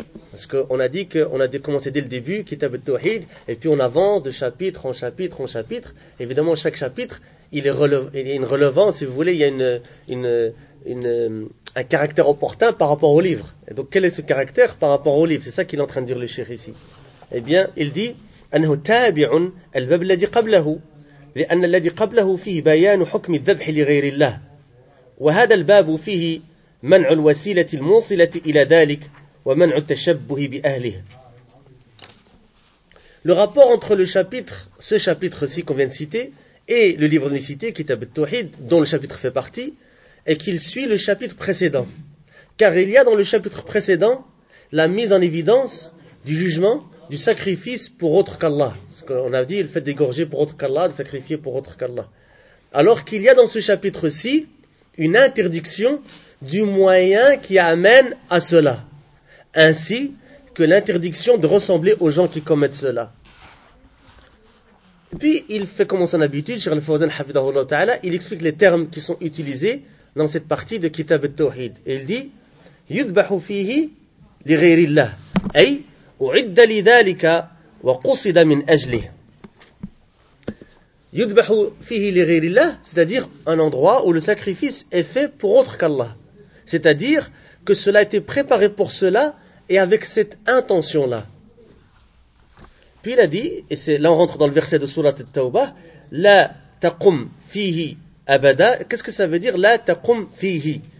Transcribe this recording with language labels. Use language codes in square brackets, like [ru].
[fr] Parce qu'on a dit qu'on a commencé dès le début, Kitab al-Tawhid, et puis on avance de chapitre en chapitre en chapitre. Évidemment, chaque chapitre, il y a une relevance, si vous voulez, il y a un caractère opportun par rapport au livre. Et donc, quel est ce caractère par rapport au livre? C'est ça qu'il est en train de dire le cheikh ici. Eh bien, il dit [ar] أنه تابع الباب الذي قبله لأن الذي قبله فيه بيان حكم الذبح لغير الله وهذا الباب فيه منع الوسيلة الموصلة إلى ذلك ومنع التشبه بأهله. [fr] Le rapport entre le chapitre, ce chapitre-ci qu'on vient de citer, et le livre de l'unicité, Kitab al-Tawhid, dont le chapitre fait partie, et qu'il suit le chapitre précédent. Car il y a dans le chapitre précédent la mise en évidence du jugement, du sacrifice pour autre qu'Allah. Ce qu'on a dit, le fait d'égorger pour autre qu'Allah, de sacrifier pour autre qu'Allah. Alors qu'il y a dans ce chapitre-ci une interdiction du moyen qui amène à cela, ainsi que l'interdiction de ressembler aux gens qui commettent cela. Et puis, il fait comme son habitude, Cheikh al-Fawzan hafidhahullah ta'ala, il explique les termes qui sont utilisés dans cette partie de Kitab al-Tawhid. Et il dit [ar] يُذْبَحُ فِيهِ لِغَيْرِ اللَّهِ أي أُعِدَّ لِذَلِكَ وَقُصِدَ مِنْ أَجْلِهِ. يُذْبَحُ فِيهِ لِغَيْرِ اللَّهِ, [fr] c'est-à-dire un endroit où le sacrifice est fait pour autre qu'Allah. C'est-à-dire que cela a été préparé pour cela et avec cette intention-là. Puis il a dit, et c'est là on rentre dans le verset de Sourate al-Tawbah, [ar] لَا تَقُمْ فِيهِ [fr] Abada, qu'est-ce que ça veut dire la taqum fihi?